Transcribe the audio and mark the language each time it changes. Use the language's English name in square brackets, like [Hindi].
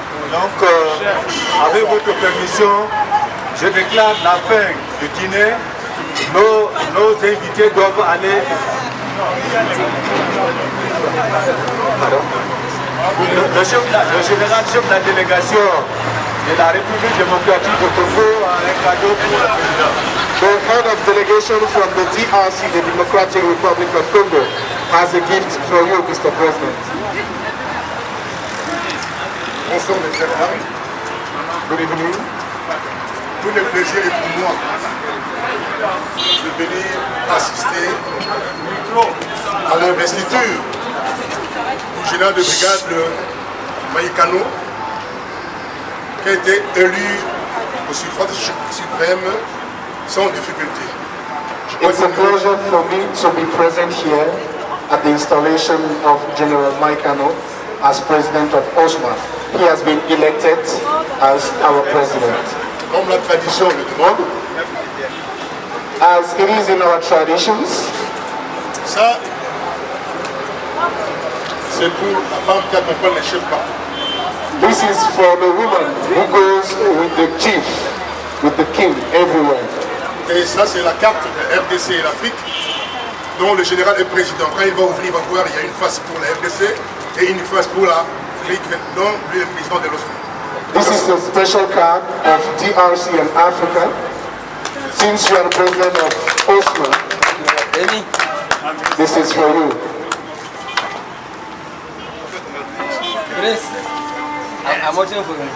[French] Donc, avec votre permission, je déclare la fin du dîner. Nos invités doivent aller. Le général chef de la délégation de la République démocratique du Congo a un cadeau pour le président. [English] The head of delegation from the DRC, the Democratic Republic of Congo, has a gift for you, Mr. President. [French] Bonsoir mes frères dames. [English] Good evening. [French] Tout le plaisir est pour moi de venir assister à l'investiture du général de brigade Maïkano, qui a été élu au suffrage suprême sans difficulté. [English] It's a pleasure for me to be present here at the installation of General Maïkano as president of OSMA. He has been elected as our president. [French] Comme la tradition le demande, [English] as it is in our traditions, [French] ça, c'est pour la femme qui accompagne les chefs partout. [English] This is for the woman who goes with the chief, with the king everywhere. [French] Et ça, c'est la carte de RDC et l'Afrique, dont le général est président. Quand il va ouvrir, il va voir, il y a une face pour la RDC et une face pour l'Afrique, dont lui est le président de l'OSMA. [English] This is a special card of DRC and Africa. Since you are president of OSMA, this is for you. I'm watching for you.